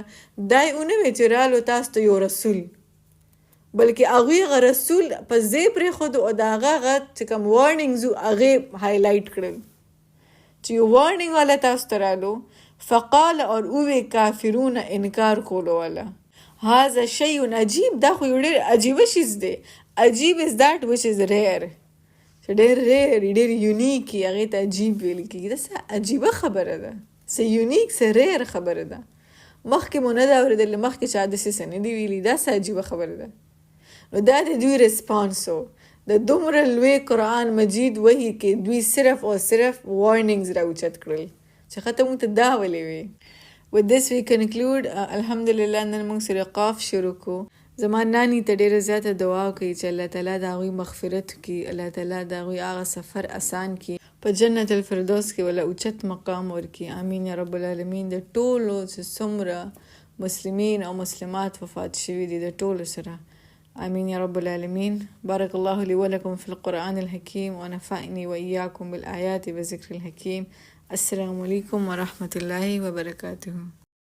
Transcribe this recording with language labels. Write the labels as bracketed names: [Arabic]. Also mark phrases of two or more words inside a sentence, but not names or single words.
[Pashto] دا یې ونه وی چې رالو تاسو ته یو رسول، بلکې هغوی هغه رسول په ځای پرېښودو او د هغه چې کوم وارننګز وو هغې هایلایټ کړل چې یو وارننګ والا تاسو ته رالو. فقال، اور اووی کافرون، انکار کولو والا. [Arabic] هذا شیء عجیب، [Pashto] دا خو یو ډېر عجیبه شیز دی. [English] عجیب is that which is rare، [Pashto] چې ډېر ریئر، ډېر یونیک وي، هغې ته عجیب ویل کېږي. دا څه عجیبه خبره ده، څه یونیک، څه ریئر خبره ده. مخکې مو نه ده اورېدلې، مخکې چا داسې څه نه دي ویلي. دا څه عجیبه خبره ده. نو دا د دوی ریسپانس و د دومره لوی قرآن مجید وحی کې دوی صرف او صرف وارننګز راوچت کړل چې ښه ته موږ ته دا ولې وی. [English] With this we conclude. [Pashto] الحمدلله نن موږ سورة قاف شروع کو. زما نانی ته ډېره زیاته دعا کوي چې الله تعالی د هغوی مغفرت کړي، الله تعالی د هغوی هغه سفر اسان کړي، په جنت الفردوس کې ولا اوچت مقام ورکړي. [Arabic] امین یا رب العالمین. [Pashto] د ټولو چې څومره مسلمین او مسلمات وفات شوي دي د ټولو سره، [Arabic] آمين يا رب العالمين. بارك الله لي ولكم في القرآن الحكيم ونفعني وإياكم بالآيات والذكر الحكيم. السلام عليكم ورحمة الله وبركاته.